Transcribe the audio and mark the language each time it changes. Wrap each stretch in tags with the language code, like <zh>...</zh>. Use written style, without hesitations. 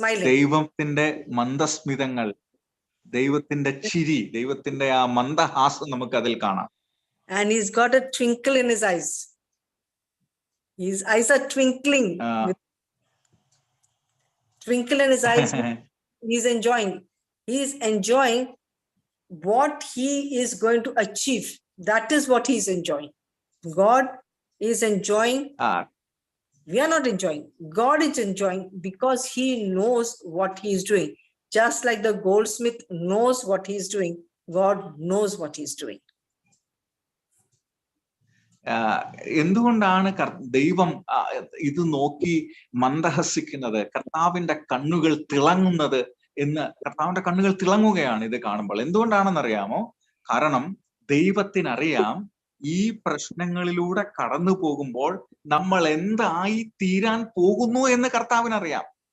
<ml>ദൈവത്തിന്റെ മന്ദസ്മിതങ്ങൾ, ദൈവത്തിന്റെ ചിരി, ദൈവത്തിന്റെ ആ മന്ദഹാസം നമുക്ക് അതിൽ കാണാം.</ml> <en>And he's got a twinkle in his eyes. His eyes are twinkling. Twinkle in his eyes. He's enjoying. He's enjoying what he is going to achieve. That is what he's enjoying. God is enjoying. We are not enjoying. God is enjoying because he knows what he is doing. Just like the goldsmith knows what he is doing, God knows what he is doing.</en> <ml>എന്തുകൊണ്ടാണ് ദൈവം ഇത് നോക്കി മന്ദഹസിക്കുന്നത്, കർത്താവിന്റെ കണ്ണുകൾ തിളങ്ങുന്നത് എന്ന്? കർത്താവിന്റെ കണ്ണുകൾ തിളങ്ങുകയാണ് ഇത് കാണുമ്പോൾ. എന്തുകൊണ്ടാണെന്നറിയാമോ? കാരണം ദൈവത്തിനറിയാം ഈ പ്രശ്നങ്ങളിലൂടെ കടന്നു പോകുമ്പോൾ നമ്മൾ എന്തായി തീരാൻ പോകുന്നു എന്ന് കർത്താവിനറിയാം.</ml>